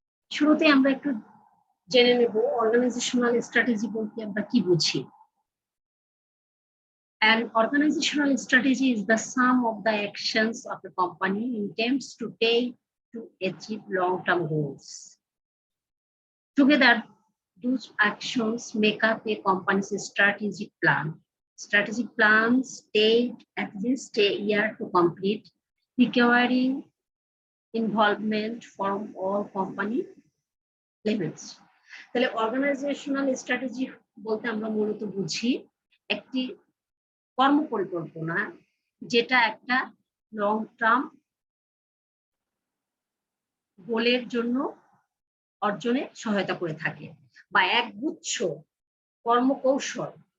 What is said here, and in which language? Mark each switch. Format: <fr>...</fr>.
<bn>শুরুতে আমরা একটু জেনে নেব অর্গানাইজেশনাল স্ট্র্যাটেজি বলতে আমরা কি বুঝি।</bn> <en>An organizational strategy is the sum of the actions of a company intends to take to achieve long-term goals. Together, those actions make up a company's strategic plan. Strategic plans take at least a year to complete, requiring involvement from all company levels.</en> <bn>তাহলে organisational strategy বলতে আমরা মূলত বুঝি একটি কর্মপরিকল্পনা যেটা একটা long term গোলের জন্য অর্জনে সহায়তা করে থাকে, বা একগুচ্ছ কর্মকৌশল।</bn>